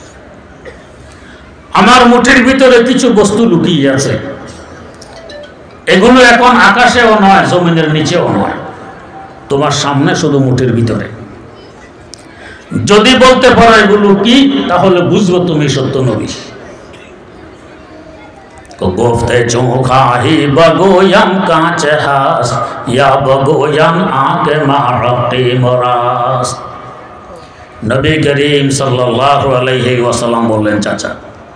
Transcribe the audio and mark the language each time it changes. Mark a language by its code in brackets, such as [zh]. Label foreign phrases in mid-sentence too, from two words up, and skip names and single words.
[bn] আমার মুঠের ভিতরে কিছু বস্তু লুকিয়ে আছে, এগুলো এখন আকাশেও নয়, জমিনের নিচেও নয়, তোমার সামনে শুধু মুঠের ভিতরে। যদি বলতে পারো এগুলো কি, তাহলে বুঝবো তুমি সত্য নবী। [fa] گفته چون خواهی بگویم کانچ هست یا بگویم آنک معرقی مراست। [bn] নবী করিম [ar] صلى الله عليه وسلم [bn] বললেন, চাচা